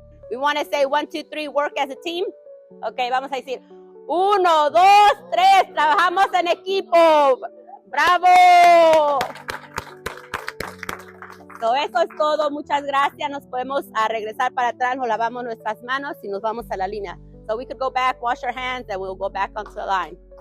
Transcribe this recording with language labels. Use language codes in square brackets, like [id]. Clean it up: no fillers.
[en] We want to say 1, 2, 3, work as a team. [es] Okay, vamos a decir 1, 2, 3, trabajamos en equipo. ¡Bravo! So, eso es todo. Muchas gracias. Nos podemos regresar para atrás, nos lavamos nuestras manos y nos vamos a la línea. [en] So we could go back, wash our hands, and we'll go back onto the line.